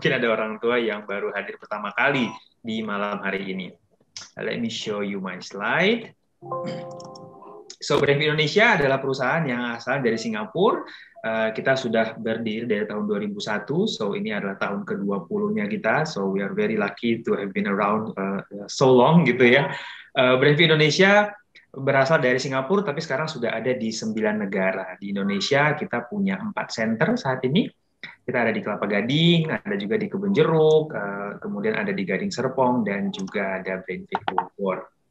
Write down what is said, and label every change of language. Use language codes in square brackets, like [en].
[id] Mungkin ada orang tua yang baru hadir pertama kali di malam hari ini. [en] Let me show you my slide. [id] So, BrainFit Indonesia adalah perusahaan yang asal dari Singapura. Kita sudah berdiri dari tahun 2001, so ini adalah tahun ke-20-nya kita. [en] So, we are very lucky to have been around so long [id] gitu ya. BrainFit Indonesia berasal dari Singapura, tapi sekarang sudah ada di 9 negara. Di Indonesia kita punya 4 center saat ini. Kita ada di Kelapa Gading, ada juga di Kebun Jeruk, kemudian ada di Gading Serpong, dan juga ada BrainFit Bogor.